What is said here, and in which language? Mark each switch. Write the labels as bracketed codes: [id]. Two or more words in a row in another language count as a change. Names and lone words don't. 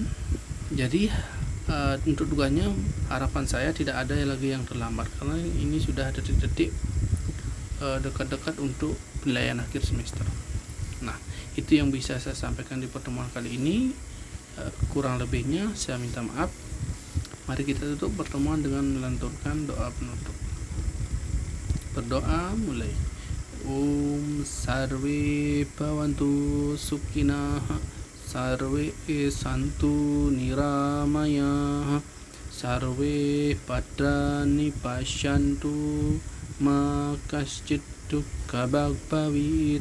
[id] Jadi untuk tugasnya harapan saya tidak ada lagi yang terlambat karena ini sudah detik-detik dekat-dekat untuk penilaian akhir semester. Nah, itu yang bisa saya sampaikan di pertemuan kali ini. Kurang lebihnya saya minta maaf. Mari kita tutup pertemuan dengan melantunkan doa penutup. Berdoa mulai. [sa] Om sarve bhavantu sukhina, sarve santu niramaya, sarve bhadrani pashyantu, ma kaschit dukkha bhavit.